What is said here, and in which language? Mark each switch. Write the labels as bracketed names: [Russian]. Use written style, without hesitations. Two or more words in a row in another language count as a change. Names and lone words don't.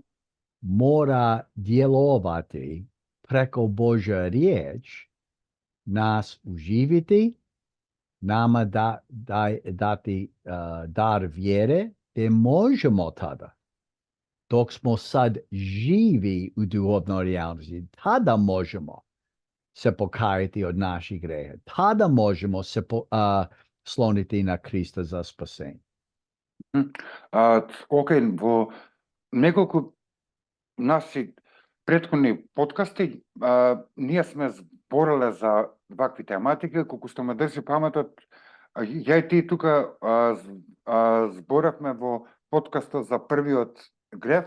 [Croatian] mora djelovati preko Božja riječ, nas uživiti, nama dati dar vjere, te možemo tada, dok smo sad živi u duhovnoj realnosti, tada možemo se pokajati od naših greha. Tada možemo se sloniti na Krista za spasenje. [Macedonian] Окей, во неколку наши претходни подкасти, ние сме збореле за вакви тематики, колку што ме држи паметот, ја и ти тука зборавме во подкастот за првиот грев,